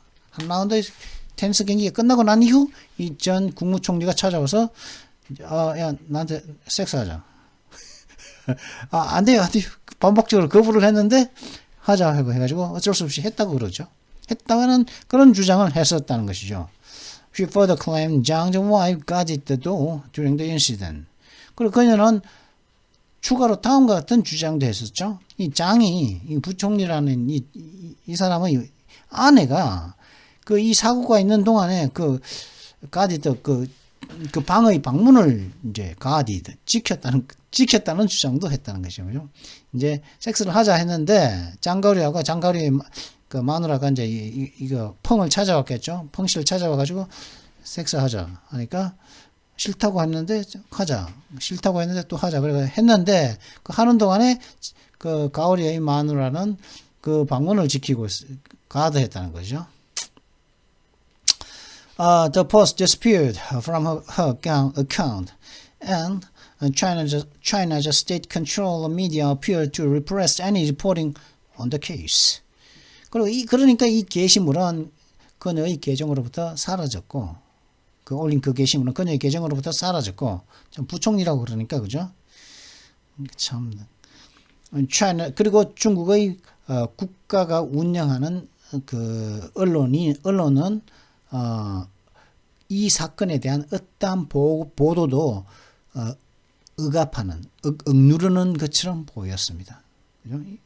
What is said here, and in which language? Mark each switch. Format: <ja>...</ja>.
<ko>한 라운드 테니스 경기가 끝나고 난 이후 이 전 국무총리가 찾아와서 야 나한테 섹스하자. 안 돼요. 반복적으로 거부를 했는데 하자 하고 해가지고 어쩔 수 없이 했다고 그러죠. 했다는 그런 주장을 했었다는 것이죠.</ko> <en>She further claimed Zhang's wife got it the door during the incident.</en> <ko>그리고 그녀는 추가로 다음과 같은 주장도 했었죠. 이 장이 이 부총리라는 이 사람의 아내가 그 이 사고가 있는 동안에 그 가디드 그 방의 방문을 이제 가디드 지켰다는 주장도 했다는 것이죠. 이제 섹스를 하자 했는데 장가오리하고 장가오리 그 마누라가 이제 이거 펑을 찾아왔겠죠. 펑씨를 찾아와가지고 섹스하자 하니까 싫다고 했는데 하자. 싫다고 했는데 또 하자. 그래 했는데 그 하는 동안에 그 가오리의 마누라는 그 방문을 지키고 가드했다는 거죠.</ko> <en>The post disappeared from her account, and China's state-controlled media appeared to repress any reporting on the case.</en> <ko>그리고 그러니까 이 게시물은 그녀의 계정으로부터 사라졌고, 올린 그 게시물은 그녀의 계정으로부터 사라졌고, 좀 부총리라고 그러니까 그죠? 참, China 그리고 중국의 국가가 운영하는 그 언론은 이 사건에 대한 어떠한 보도도 억압하는, 억누르는 것처럼 보였습니다. 그죠?</ko>